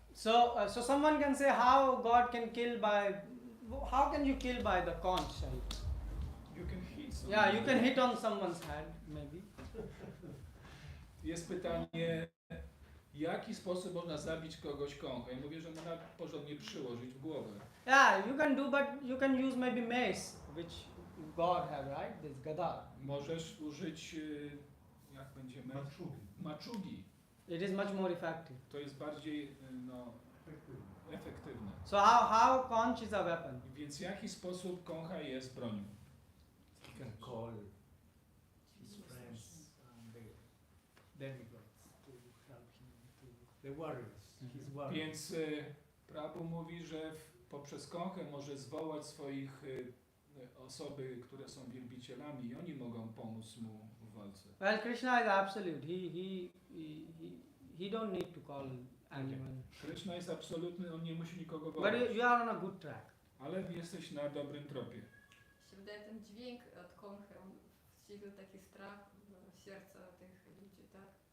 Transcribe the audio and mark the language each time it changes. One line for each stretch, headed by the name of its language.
English: So someone can say how God can kill how can you kill by the conch? You can hit someone. Yeah, you can hit on someone's head maybe.
Polish: Jest pytanie, w jaki sposób można zabić kogoś konchą? Ja mówię, że można porządnie przyłożyć w głowę.
English: Yeah, you can do, but you can use maybe mace, which God have, right? This gada.
Polish: Możesz użyć, jak będziemy? Maczugi.
English: It is much more effective.
Polish: To jest bardziej efektywne.
English: So how conch is a weapon?
Polish: Więc w jaki sposób koncha jest bronią?
English: He can call his friends and the demigods to help him, the warriors, his warriors.
Polish: Więc Prabhu mówi, że poprzez konchę może zwołać swoich osoby, które są wielbicielami i oni mogą pomóc mu w walce.
English: Well, Krishna is absolute. He don't need to call anyone.
Polish: Krishna jest absolutny, on nie musi nikogo
English: But
Polish: wołać.
English: you are on a good track.
Polish: Ale jesteś na dobrym tropie. Się wydaje ten dźwięk od konchy, on wciąga taki strach w serca tych ludzi, tak?